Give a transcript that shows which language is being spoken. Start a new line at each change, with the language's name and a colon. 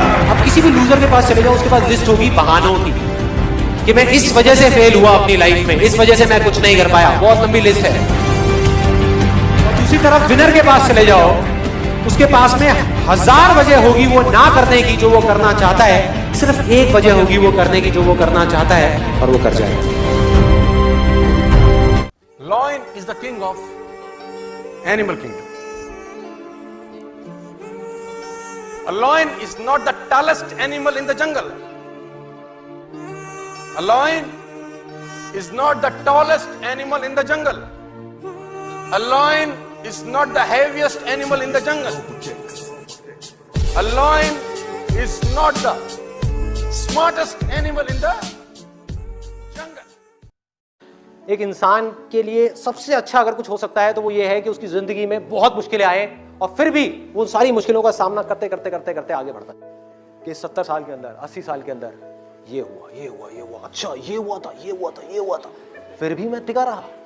Hindi: अब किसी भी लूजर के पास चले जाओ, उसके पास लिस्ट होगी बहानों की कि मैं इस वजह से फेल हुआ अपनी लाइफ में, इस वजह से मैं कुछ नहीं कर पाया। बहुत लंबी लिस्ट है। और दूसरी तरफ विनर के पास चले जाओ, उसके पास में 1000 वजह होगी वो ना करने की जो वो करना चाहता है, सिर्फ एक वजह होगी वो करने की जो वो करना चाहता है, और वो कर जाएगा।
English: Lion is the king of animal kingdom. A lion is not the tallest animal in the jungle. A lion is not the tallest animal in the jungle. A lion is not the heaviest animal in the jungle. A lion is not the smartest animal in the jungle.
Hindi: एक इंसान के लिए सबसे अच्छा अगर कुछ हो सकता है तो वो ये है कि उसकी जिंदगी में बहुत मुश्किलें आए और फिर भी वो सारी मुश्किलों का सामना करते करते करते करते आगे बढ़ता है। कि 70 साल के अंदर, 80 साल के अंदर ये हुआ, ये हुआ, ये हुआ, अच्छा ये हुआ था, ये हुआ था, ये हुआ था, फिर भी मैं टिका रहा।